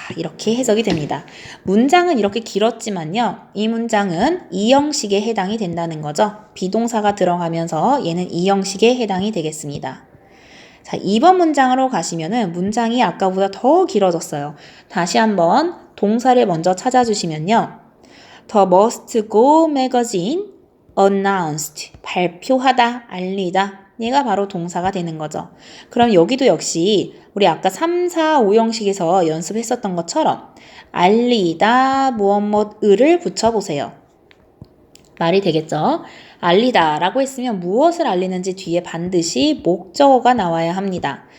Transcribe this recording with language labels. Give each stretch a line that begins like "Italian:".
Korean: 이렇게 해석이 됩니다. 문장은 이렇게 길었지만요. 이 문장은 이 형식에 해당이 된다는 거죠. 비동사가 들어가면서 얘는 이 형식에 해당이 되겠습니다. 자, 2번 문장으로 가시면은 문장이 아까보다 더 길어졌어요. 다시 한번 동사를 먼저 찾아주시면요.
English: The must go magazine announced.
Korean: 발표하다, 알리다. 얘가 바로 동사가 되는 거죠. 그럼 여기도 역시 우리 아까 3, 4, 5 형식에서 연습했었던 것처럼 알리다, 무엇을 붙여보세요. 말이 되겠죠? 알리다 라고 했으면 무엇을 알리는지 뒤에 반드시 목적어가 나와야 합니다.